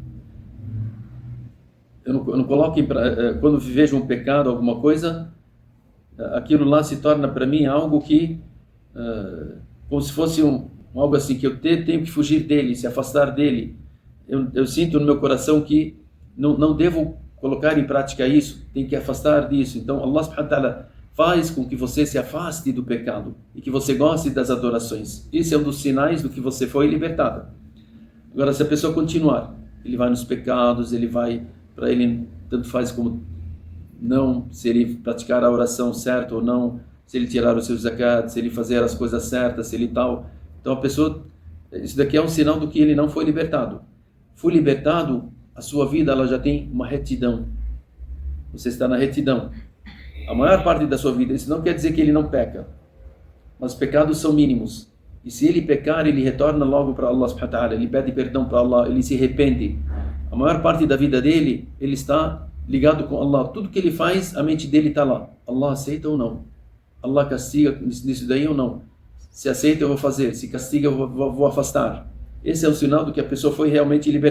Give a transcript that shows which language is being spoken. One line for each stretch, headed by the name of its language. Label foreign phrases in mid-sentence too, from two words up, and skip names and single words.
Portuguese: Eu não coloco quando vejo um pecado, alguma coisa, aquilo lá se torna para mim algo que, como se fosse algo assim, que eu tenho que fugir dele, se afastar dele. Eu sinto no meu coração que não devo colocar em prática isso, tenho que afastar disso. Então Allah
Arabic: سبحانه وتعالى
Portuguese: faz com que você se afaste do pecado e que você goste das adorações. Esse é um dos sinais do que você foi libertado. Agora, se a pessoa continuar, ele vai nos pecados, ele vai... Para ele, tanto faz como não, se ele praticar a oração certa ou não, se ele tirar os seus zakat, se ele fazer as coisas certas, se ele tal. Então a pessoa, isso daqui é um sinal do que ele não foi libertado. Foi libertado, a sua vida ela já tem uma retidão. Você está na retidão. A maior parte da sua vida, isso não quer dizer que ele não peca, mas os pecados são mínimos. E se ele pecar, ele retorna logo para Allah
Arabic: سبحانه وتعالى,
Portuguese: ele pede perdão para Allah, ele se arrepende. A maior parte da vida dele, ele está ligado com Allah. Tudo que ele faz, a mente dele está lá. Allah aceita ou não? Allah castiga nisso daí ou não? Se aceita, eu vou fazer. Se castiga, eu vou afastar. Esse é o sinal do que a pessoa foi realmente libertada.